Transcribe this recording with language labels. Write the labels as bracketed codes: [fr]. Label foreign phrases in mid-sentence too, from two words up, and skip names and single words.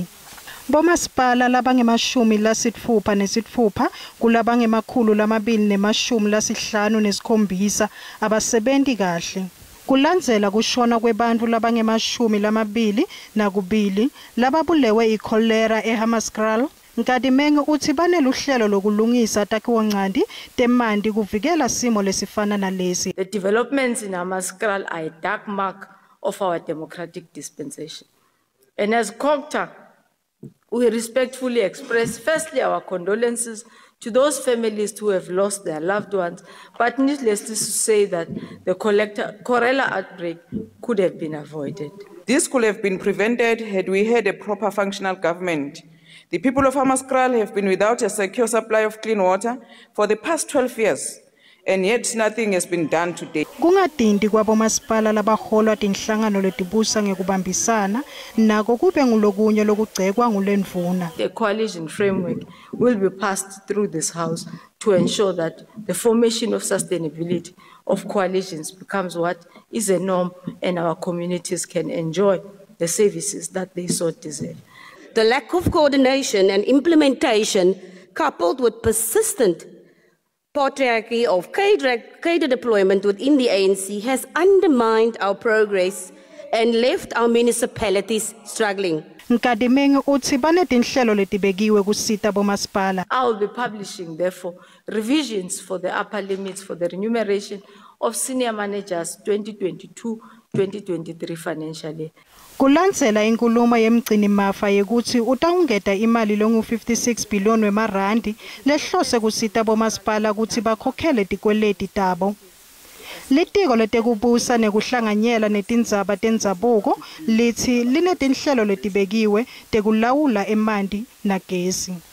[ss] Bomasipala labange-60 kulabange-257 abasebenzi kahle. Kulandzela kushona kwebantfu labange-22 lababulewe ikholera eHammanskraal. Nkadimeng uthi baneluhlelo lokulungisa takhiwoncandi temanti kuvikela simo lesifana nalesi. [en] The developments in Hammanskraal are a dark mark of our democratic dispensation. And as COGTA, we respectfully express firstly our condolences to those families who have lost their loved ones, but needless to say that the cholera outbreak could have been avoided. This could have been prevented had we had a proper functional government The people of Hammanskraal have been without a secure supply of clean water for the past 12 years, and yet nothing has been done today. [ss] Kungadindi kwabomasipala labaholwa tinhlangano letibusa ngekubambisana nako kube ngulokunye lokugcekwa ngulendvuna. [en] The coalition framework will be passed through this house to ensure that the formation of sustainability of coalitions becomes what is a norm and our communities can enjoy the services that they so deserve. The lack of coordination and implementation, coupled with persistent patriarchy of cadre deployment within the ANC, has undermined our progress and left our municipalities struggling. [ss] Nkadimeng uthi banetinhlelo letibekiwe kusita bomasipala. [en] I will be publishing, therefore, revisions for the upper limits for the remuneration of senior managers 2022-2023 financial year. [ss] Kulandzela inkulumo yemgcini mafa yekuthi utawungeta imali longu 56 billion wemarandi lehlose kusita bomasipala ukuthi bakhokhele tikweleti tabo. Litiko letekubusa nekuhlanganyela netindzaba tendzabuko lithi linetinhlelo letibekiwe tekulawula emanti nagesi.